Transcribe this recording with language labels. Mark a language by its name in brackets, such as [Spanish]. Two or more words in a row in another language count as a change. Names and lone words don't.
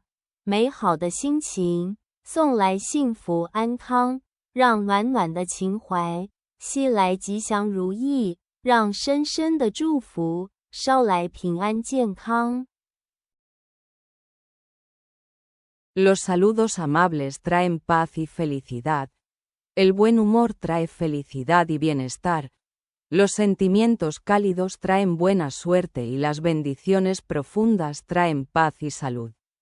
[Chinese] 美好的心情，送来幸福安康，让暖暖的情怀吸来吉祥如意，让深深的祝福捎来平安健康。 [Spanish] Los saludos amables traen paz y felicidad. El buen humor trae felicidad y bienestar. Los sentimientos cálidos traen buena suerte y las bendiciones profundas traen paz y salud.